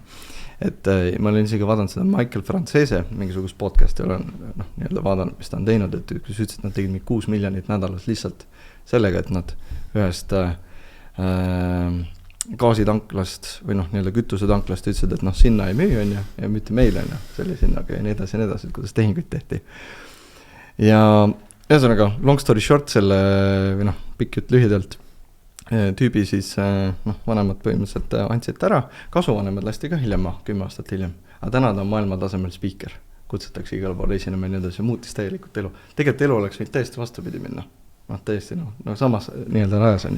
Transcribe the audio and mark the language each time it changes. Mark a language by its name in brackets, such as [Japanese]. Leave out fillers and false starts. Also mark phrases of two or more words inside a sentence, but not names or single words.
[Estonian] Et ma olen isegi vaadanud seda Michael Francese mingisugust podcasti olen nii-öelda vaadanud, mis ta on teinud, et kus ütles, et nad tegid 6 miljonit nädalas lihtsalt sellega, et nad ühest gaasitanklast või nii-öelda kütusetanklast ütlesid, et sinna ei müü on ja mitte meil on selle sinnaga ja nii edasi, et kuidas tehinguid tehti. Ja ühesõnaga, [English] long story short, [Estonian] selle või pikk jutt lühidalt, tüübi siis vanemad põhimõtteliselt andsid ära, kasuvanemad lasti ka hiljem 10 aastat hiljem, aga täna ta on maailma tasemel spiiker, kutsutakse igal pool esinema ja nii edasi ja muutis täielikult elu. Tegelikult elu oleks võinud täiesti vastupidi minna. Täiesti samas nii-öelda rajas on ju.